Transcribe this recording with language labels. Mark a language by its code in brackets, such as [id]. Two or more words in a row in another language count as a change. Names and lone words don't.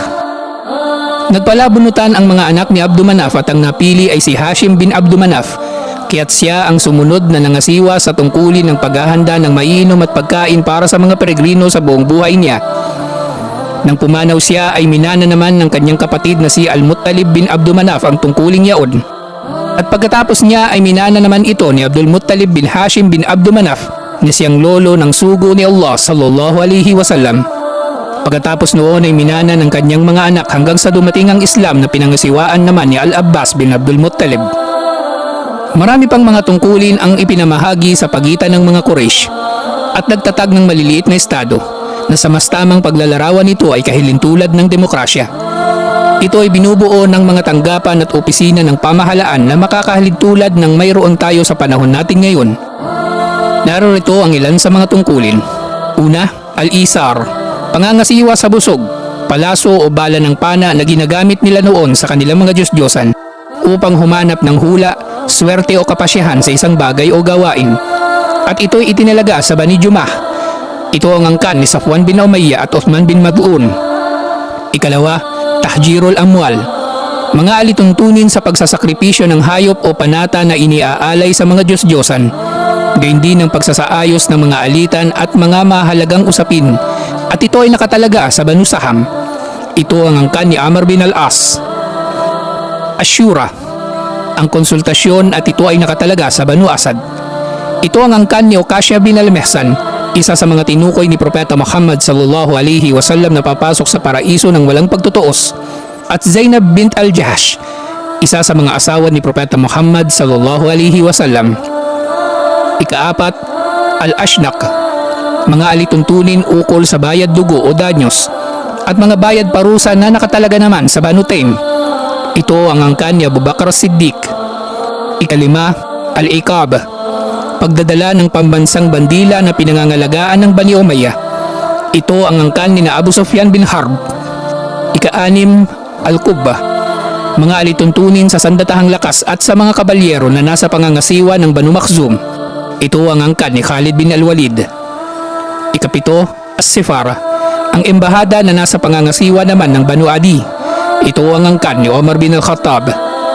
[tl] Nagpalabunutan ang mga anak ni Abdul Manaf at ang napili ay si Hashim bin Abdul Manaf, kaya't siya ang sumunod na nangasiwa sa tungkulin ng paghahanda ng maiinom at pagkain para sa mga peregrino sa buong buhay niya. Nang pumanaw siya ay minana naman ng kanyang kapatid na si Al-Muttalib bin Abdul Manaf ang tungkuling yaon. At pagkatapos niya ay minana naman ito ni Abdul Muttalib bin Hashim bin Abdul Manaf na siyang lolo ng sugo ni Allah [ar] صلى الله عليه وسلم. [tl] Pagkatapos noon ay minana ng kanyang mga anak hanggang sa dumating ang Islam na pinangasiwaan naman ni Al-Abbas bin Abdul Muttalib. Marami pang mga tungkulin ang ipinamahagi sa pagitan ng mga Quraysh at nagtatag ng maliliit na estado na sa mas tamang paglalarawan nito ay kahilintulad ng demokrasya. Ito ay binubuo ng mga tanggapan at opisina ng pamahalaan na makakahilintulad ng mayroon tayo sa panahon natin ngayon. Narito ang ilan sa mga tungkulin. Una, al-isar, pangangasiwa sa busog, palaso o bala ng pana na ginagamit nila noon sa kanilang mga Diyos-Diyosan upang humanap ng hula, swerte o kapasyahan sa isang bagay o gawain. At ito'y itinalaga sa Bani Jumah. Ito ang angkan ni Safwan bin Umayyah at Uthman bin Mad'un. Ikalawa, [ar] تحجير الأموال, [tl] mga alituntunin sa pagsasakripisyo ng hayop o panata na iniaalay sa mga Diyos-Diyosan. Gayon din ang pagsasaayos ng mga alitan at mga mahalagang usapin. At ito ay nakatalaga sa Banu Saham. Ito ang angkan ni Amr bin al-As. Asyura, ang konsultasyon at ito ay nakatalaga sa Banu Asad. Ito ang angkan ni Okasya bin al-Mehsan, isa sa mga tinukoy ni Propeta Muhammad [ar] صلى الله عليه وسلم [tl] na papasok sa paraiso ng walang pagtutuos. At Zainab bint al-Jahash, isa sa mga asawa ni Propeta Muhammad [ar] صلى الله عليه وسلم. [tl] Ikaapat, al-Ashnaq, mga alituntunin ukol sa bayad dugo o danyos at mga bayad parusa na nakatalaga naman sa Banu Taym. Ito ang angkan ni Abu Bakr as-Siddiq. Ikalima, al-Iqab, pagdadala ng pambansang bandila na pinangangalagaan ng Bani Umayyah. Ito ang angkan ni Abu Sufyan bin Harb. Ika-anim, al-Qubba, mga alituntunin sa sandatahang lakas at sa mga kabalyero na nasa pangangasiwa ng Banu Makhzum. Ito ang angkan ni Khalid bin al-Walid. Ikapito, as-Sifara, ang embahada na nasa pangangasiwa naman ng Banu Adi. Ito ang angkan ni Omar bin al-Khattab.